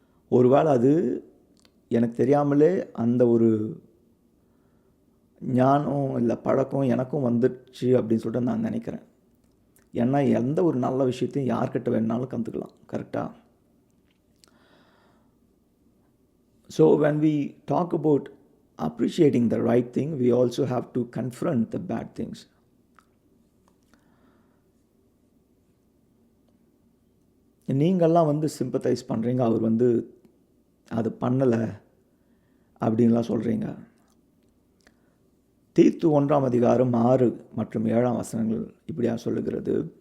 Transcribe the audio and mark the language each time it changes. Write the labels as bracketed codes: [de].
[ta] ஒருவேளை அது எனக்கு தெரியாமலே அந்த ஒரு ஞானம் இல்லை பழக்கம் எனக்கும் வந்துடுச்சு அப்படின்னு சொல்லிட்டு நான் நினைக்கிறேன். ஏன்னா எந்த ஒரு நல்ல விஷயத்தையும் யார்கிட்ட வேணுனாலும் கற்றுக்கலாம், கரெக்டாக? [en] So when we talk about appreciating the right thing, we also have to confront the bad things. [ta] நீங்கள்லாம் வந்து சிம்பத்தைஸ் பண்ணுறீங்க, அவர் வந்து அது பண்ணலை அப்படின்லாம் சொல்கிறீங்க. தீத்து 1:6 மற்றும் 7 இப்படியா சொல்லுகிறது.